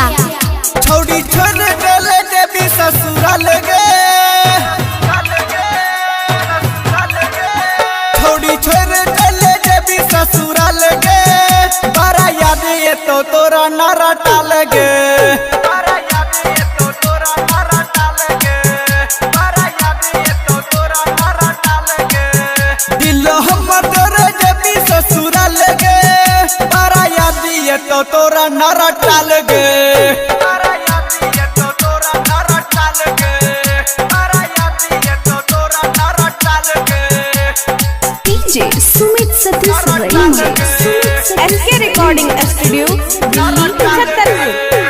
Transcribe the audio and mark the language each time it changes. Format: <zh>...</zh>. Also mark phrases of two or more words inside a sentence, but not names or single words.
<mag>छौड़ी छोड़ देले देवी ससुराल गे छौड़ी छोड़ देले देवी ससुराल गे बड़ा याद ये तो तोरा नारा टाल गे दिल हमर तोरे देवी ससुराल गे बड़ा याद ये तो तोरा नारा टाल गे</mag> <en>DJ सुमित सतीश रईमा। SK Recording Studio दिल्ली छतरपुर।</en>